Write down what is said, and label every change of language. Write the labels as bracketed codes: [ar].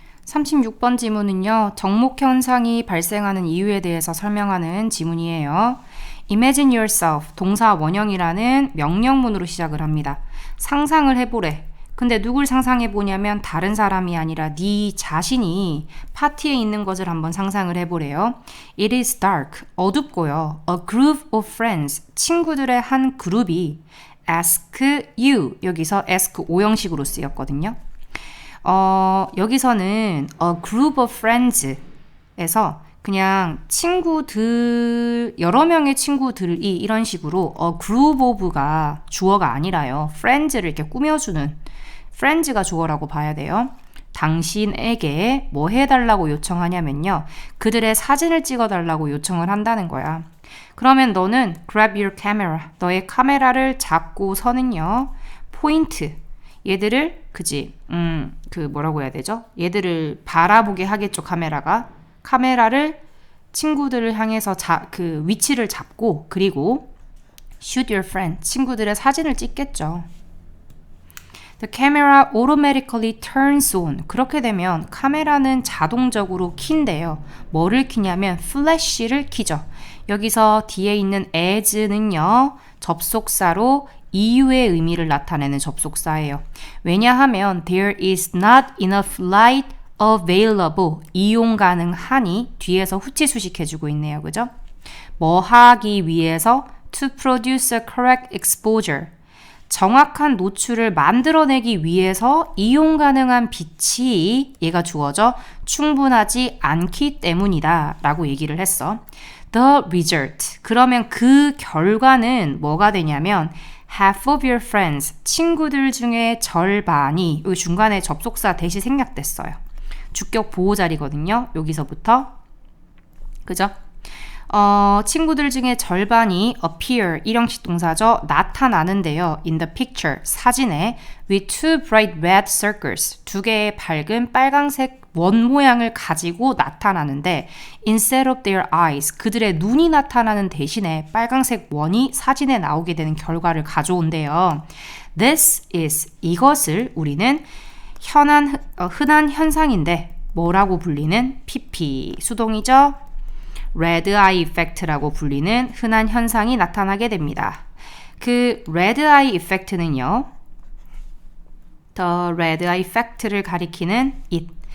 [ko] 36번 지문은요. 정목 현상이 발생하는 이유에 대해서 설명하는 지문이에요. Imagine yourself 동사 원형이라는 명령문으로 시작을 합니다. 상상을 해보래. 근데 누굴 상상해 보냐면 다른 사람이 아니라 네 자신이 파티에 있는 것을 한번 상상을 해보래요. [en] It is dark, [ko] 어둡고요. [en] A group of friends, [ko] 친구들의 한 그룹이 [en] ask you, 여기서 ask [ko] 오형식으로 쓰였거든요. 여기서는 [en] a group of friends [ko] 에서 그냥 친구들, 여러 명의 친구들이 이런 식으로 a group of가 주어가 아니라요. friends를 이렇게 꾸며주는 friends가 주어라고 봐야 돼요. 당신에게 뭐 해달라고 요청하냐면요. 그들의 사진을 찍어달라고 요청을 한다는 거야. 그러면 너는 [en] grab your camera, [ko] 너의 카메라를 잡고서는요. 포인트, 얘들을 뭐라고 해야 되죠? 얘들을 바라보게 하겠죠. 카메라를 친구들을 향해서 그 위치를 잡고 그리고 [en] shoot your friend, [ko] 친구들의 사진을 찍겠죠. [en] The camera automatically turns on. [ko] 그렇게 되면 카메라는 자동적으로 킨대요. 뭐를 키냐면 flash를 키죠. 여기서 뒤에 있는 as는요. 접속사로 이유의 의미를 나타내는 접속사예요. 왜냐하면 [en] there is not enough light available. [ko] 이용 가능하니 뒤에서 후치수식해주고 있네요. 그죠? 뭐 하기 위해서 [en] to produce a correct exposure. [ko] 정확한 노출을 만들어내기 위해서 이용 가능한 빛이 얘가 주어져 충분하지 않기 때문이다 라고 얘기를 했어. [en] The result. [ko] 그러면 그 결과는 뭐가 되냐면 [en] half of your friends. [ko] 친구들 중에 절반이 여기 중간에 접속사 대시 생략됐어요. 주격 보호 자리거든요. 여기서부터. 그죠? 친구들 중에 절반이 appear, 일형식 동사죠. 나타나는데요. [en] In the picture, [ko] 사진에 [en] with two bright red circles, [ko] 두 개의 밝은 빨강색 원 모양을 가지고 나타나는데 [en] instead of their eyes, [ko] 그들의 눈이 나타나는 대신에 빨강색 원이 사진에 나오게 되는 결과를 가져온대요. This is, 이것을 우리는 흔한 현상인데 뭐라고 불리는? PP, 수동이죠. Red eye effect라고 불리는 흔한 현상이 나타나게 됩니다. 그 Red eye effect는요. The Red eye effect를 가리키는 it.